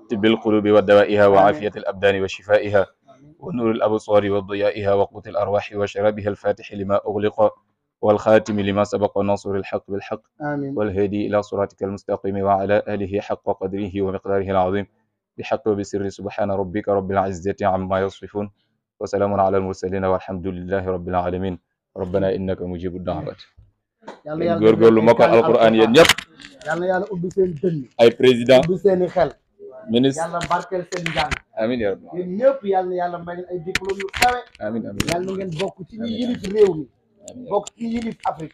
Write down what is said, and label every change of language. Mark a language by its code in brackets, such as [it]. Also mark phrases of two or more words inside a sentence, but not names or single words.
[ar] طب القلوب ودوائها وعافية الأبدان وشفائها ونور الأبصار وضيائها وقوت الأرواح وشرابها الفاتح لما أغلق والخاتم لما سبق وناصر الحق بالحق آمين والهادي إلى صراطك المستقيم وعلى آله حق قدره ومقداره العظيم بحق وبسر سبحان ربك رب العزة عما يصفون وسلام على المرسلين والحمد لله رب العالمين. ربنا إنك مجيب الدعوات. [wo] góorgóorlu mokkal alquran yéen ñëpp yàlla yàlla ubbi seen dënn ay président ubbi seeni xel ministre yàlla barkeel seen njàng [ar] آمين يا ربي [wo] yéen ñëpp yàlla na yàlla may leen ay diplôme yu kawe [ar] آمين آمين [wo] yàlla na ngeen bokk ci ñi yilif réew mi bokk ci yilif Afrique